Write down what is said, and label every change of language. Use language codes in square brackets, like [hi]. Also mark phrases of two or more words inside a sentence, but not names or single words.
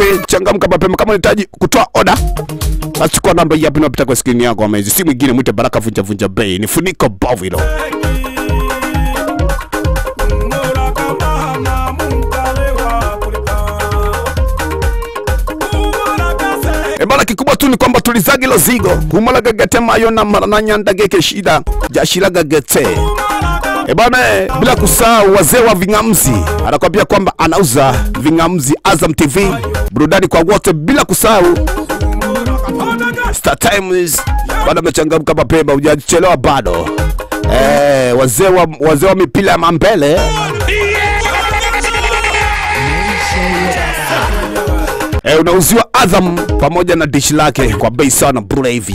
[sw] Changamka mapema, kama unahitaji kutoa order basi chukua namba hii hapa inapita kwa screen yako. Amazing, si mwingine mwite Baraka Vunja Vunja Bay, ni funiko bovu hilo. [suk] Ebana kikubwa tu ni kwamba tulizagi lo zigo humalaga gete mayo na marananya ndageke shida jashilaga gete. [sw] Ebana bila kusahau wazee wa vingamzi, anakwambia kwamba anauza vingamzi Azam TV, burudani kwa wote, bila kusahau Star Times. Bado amechangamka mapema, hujachelewa bado. Wazee wa mipila ya mambele unauziwa Azam pamoja na dish lake kwa bei sana bure hivi.